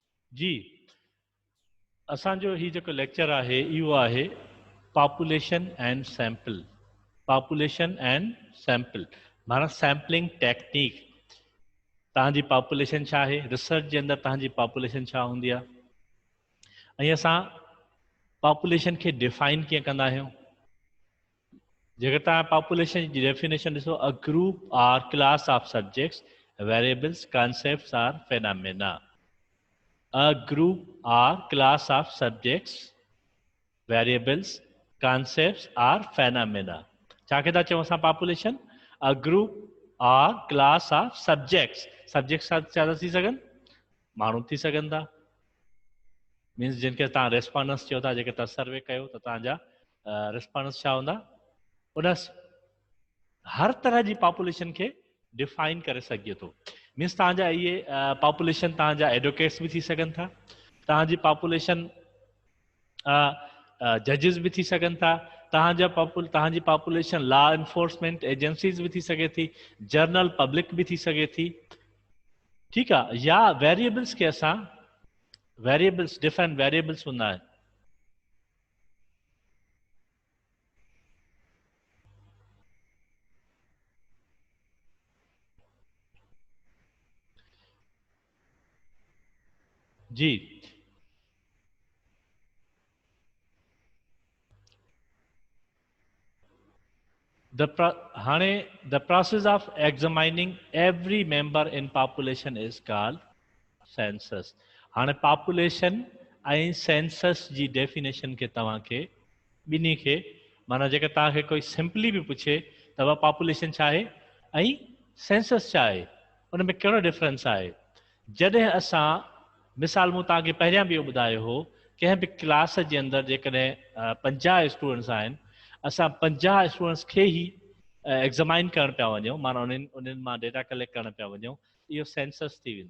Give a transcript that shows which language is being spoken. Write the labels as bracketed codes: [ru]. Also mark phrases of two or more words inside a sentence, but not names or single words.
[sd] जी, असांजो ही जेको लेक्चर आहे इहो आहे [en] population and sample. population and sample [sd] माना [en] sampling technique. [sd] तव्हांजी पॉपुलेशन छा आहे, रिसर्च जे अंदरि तव्हांजी पॉपुलेशन छा हूंदी आहे, ऐं असां पॉपुलेशन खे डिफाइन कीअं कंदा आहियूं। जेकर तव्हां पॉपुलेशन जी डेफिनेशन ॾिसो, [en] A group or class of subjects, variables, concepts or phenomena. A group or class of subjects, variables, concepts or phenomena. [sd] छा के था चऊं असां पॉपुलेशन? [en] A group or class of subjects. [sd] Subjects छा थी सघनि? माण्हू थी सघनि था। मीन्स जिनखे तव्हां रेस्पॉन्स चयो था, जेके तव्हां सर्वे कयो त तव्हांजा रिस्पॉन्स छा हूंदा, उन हर तरह जी पॉपुलेशन खे डिफाइन करे सघे थो। मीन्स तव्हांजा इहे पॉपुलेशन तव्हांजा एडवोकेट्स बि थी सघनि था, तव्हांजी पॉपुलेशन जजिस बि थी सघनि था, तव्हांजी पॉपुलेशन [en] law enforcement agencies [sd] बि थी सघे थी, [en] general public [sd] बि थी सघे थी। ठीकु आहे। या वेरिएबल्स खे असां वेरिएबल्स [en] different variables [sd] हूंदा आहिनि। जी, हाणे [en] the process of examining every member in population is called census. [sd] हाणे पॉपुलेशन ऐं सेंसस जी डेफिनेशन खे तव्हांखे ॿिन्ही खे माना जेकर तव्हांखे कोई सिंपली बि पुछे त पॉपुलेशन छा आहे ऐं सेंसस छा आहे, उन में कहिड़ो डिफरेंस आहे। जॾहिं असां मिसाल मूं तव्हांखे पहिरियां बि इहो ॿुधायो हो, कंहिं बि क्लास जे अंदरि जेकॾहिं 50 स्टूडेंट्स आहिनि, असां 50 स्टूडेंट्स खे ई एग्ज़ामाइन करणु पिया वञूं, माना उन्हनि मां [en] data collect [sd] करणु पिया वञूं, इहो सेंसस थी वेंदो।